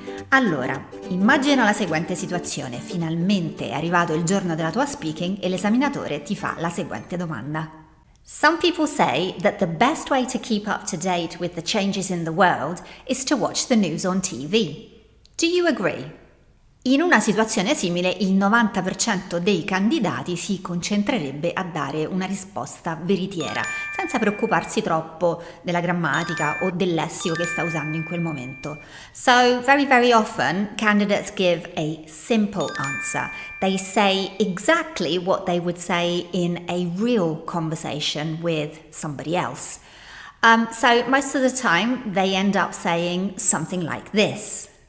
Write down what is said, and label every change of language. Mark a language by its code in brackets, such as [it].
[it] Allora, immagina la seguente situazione. Finalmente è arrivato il giorno della tua speaking e l'esaminatore ti fa la seguente domanda. [en] Some people say that the best way to keep up to date with the changes in the world is to watch the news on TV. Do you agree? [it] In una situazione simile, il 90% dei candidati si concentrerebbe a dare una risposta veritiera, senza preoccuparsi troppo della grammatica o del lessico che sta usando in quel momento. [en] So, very often, candidates give a simple answer. They say exactly what they would say in a real conversation with somebody else. So, most of the time, they end up saying something like this.